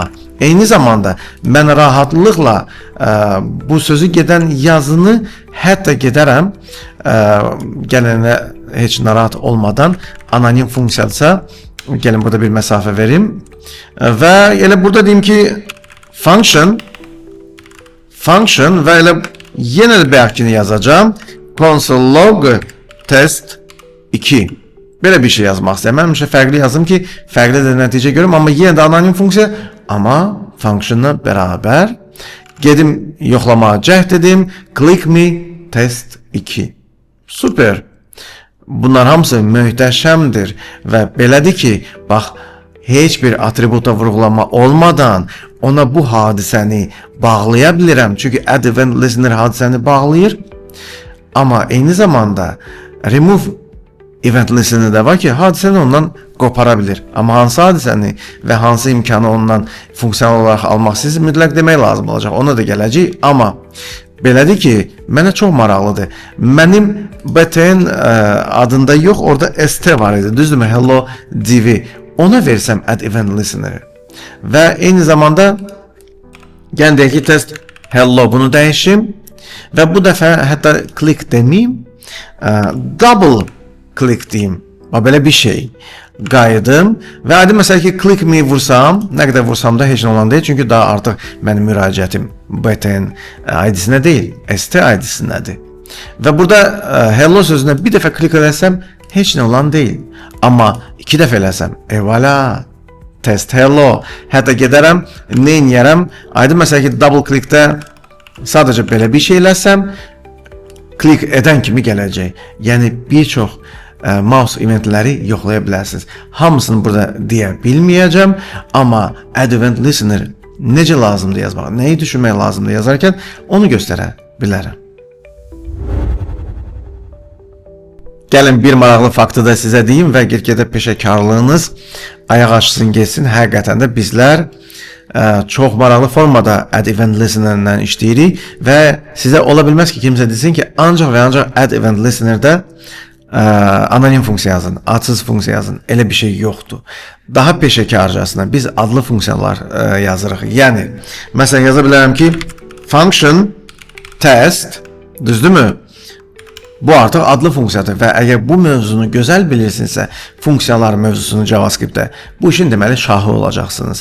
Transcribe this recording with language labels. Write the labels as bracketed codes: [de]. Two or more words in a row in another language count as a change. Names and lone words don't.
[az] Eyni zamanda mən rahatlıqla bu sözü gedən yazını hətta gedərəm, gələnə heç narahat olmadan anonim funksiyadsa, gəlin burada bir məsafə verim və elə burada deyim ki, function və elə yenə də bəlkini yazacağım. [en] Console.log test2. [az] Belə bir şey yazmaq istəyirəm. Mən fərqli yazdım ki, fərqli də nəticə görüm, amma yenə də anonim funksiya, amma functionla bərabər gedim yoxlamağa cəhd edim. [en] Click me test2. Super. [az] Bunlar hamısı möhtəşəmdir və belədir ki, bax, heç bir atributa vurğulama olmadan ona bu hadisəni bağlaya bilirəm. Çünki [en] add event listener [az] hadisəni bağlayır. Amma eyni zamanda [en] remove event listener [az] də var ki, hadisəni ondan qopara bilir. Amma hansı hadisəni və hansı imkanı ondan funksiyonel olaraq almaq siz mütləq demək lazım olacaq. Ona da gələcək. Amma belədir ki, mənə çox maraqlıdır. Mənim btn adında yox, orada st var idi. Düzdürmü? Hello divi. Ona versəm [en] add event listener [az] və eyni zamanda gəndəki [en] test hello [az] bunu dəyişim və bu dəfə hətta click deməyim, [en] double click [az] deyim. Belə bir şey. Qayıdım və adi məsələ ki, [en] click me [az] vursam, nə qədər vursam da heç nə olan deyil, çünki daha artıq mənim müraciətim btn ID-sinə deyil, st ID-sinədir. Və burada hello sözünə bir dəfə click eləsəm, heç nə olan deyil. Amma iki dəfə eləsəm, voilà, [en] test hello. [az] Hətta gedərəm, nə inəyərəm? Aydın məsələ ki, [en] double clickdə [az] sadəcə belə bir şey eləsəm, click edən kimi gələcək. Yəni, bir çox [en] mouse eventləri [az] yoxlaya bilərsiniz. Hamısını burada deyə bilməyəcəm, amma [en] add event listener [az] necə lazımdır yazmaq, nəyi düşünmək lazımdır yazarkən onu göstərə bilərəm. Gəlin bir maraqlı faktı da sizə deyim və get-gedə peşəkarlığınız ayaq açsın getsin. Həqiqətən də bizlər çox maraqlı formada [en] add event listenerlə [az] işləyirik və sizə ola bilməz ki, kimsə desin ki, ancaq və ancaq [en] add event listenerdə [az] anonim funksiya yazın, adsız funksiya yazın. Elə bir şey yoxdur. Daha peşəkarcasına biz adlı funksiyalar yazırıq. Yəni, məsələn yaza bilərəm ki, [en] function test, [az] düzdürmü? Bu artıq adlı funksiyadır və əgər bu mövzunu gözəl bilirsinizsə, funksiyalar mövzusunu JavaScript-də, bu işin deməli şahı olacaqsınız.